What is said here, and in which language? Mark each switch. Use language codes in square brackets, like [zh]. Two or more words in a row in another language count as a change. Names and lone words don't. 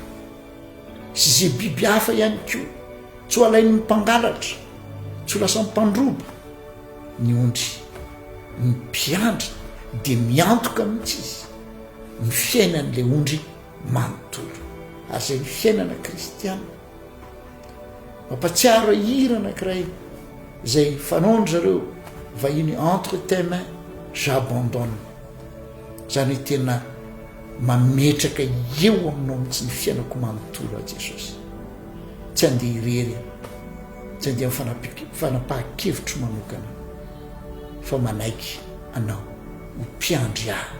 [mg] sy zay biby hafa ihany koa tsy ho alain'ny mpangalatra tsy ho lasa mpandroba ny ondry ny mpiandry dia miantoka mihitsy izy ny fiainan'ilay ondry manontolo ary zay ny fiainana kristiana mampatsiaro hira anankiray zay fanaondry zareo vahiny [fr] entre tes mains j'abandonne [mg] zany hoe tena mametraka eo aminao mihitsy ny fiainako manontolo a Jesosy tsy andeha irery tsy andeha fanapahan-kevitro manokana fa manaiky anao ho mpiandry ahy